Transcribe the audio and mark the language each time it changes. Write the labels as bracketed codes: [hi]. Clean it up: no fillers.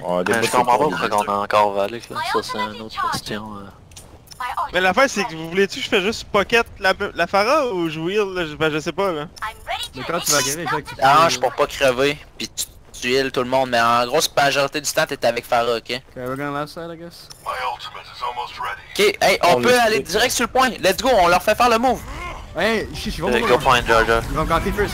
[fr] Je comprends pas pourquoi on a encore Valak là. Ça c'est une autre question. Mais l'affaire, c'est que vous voulez-tu que je fais juste pocket la Pharah ou je wheel, là? Je sais pas, là. Mais quand tu vas guérir, Jacques, tu Arrange pour pas crever, pis tu heal tout le monde, mais en grosse majorité du temps t'es avec Pharah, ok? [en] Okay, we're gonna left side, I guess. My ultimate is almost ready. [fr] Ok, hey, on peut aller direct sur le point. [en] Let's go, [fr] on leur fait faire le move. Hey, je suis vraiment [en] Go point, Jar Jar. [fr] Ils vont me ganter first.